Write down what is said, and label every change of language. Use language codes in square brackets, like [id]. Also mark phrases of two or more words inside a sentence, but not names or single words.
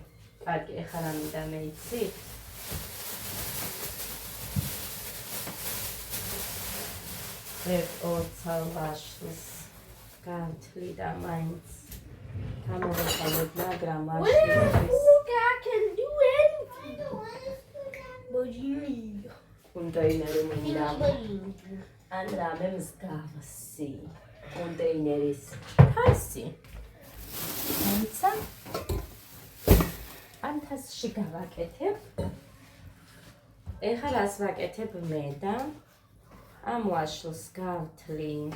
[ka] კარგი, ეხლა რა მინდა მე იცი? ორცალ ვაშლის გავთვლი და მაინც გამოვიყენებ, მაგრამ ვაშლისთვის [en] I can do anything. What do you need? [ka] კონტეინერი მინდა. ან რამე მსგავსი. კონტეინერის თასი. თუმცა ამ თასში გავაკეთებ. ეხლა რას ვაკეთებ მე და ამ ვაშლს გავთვლი.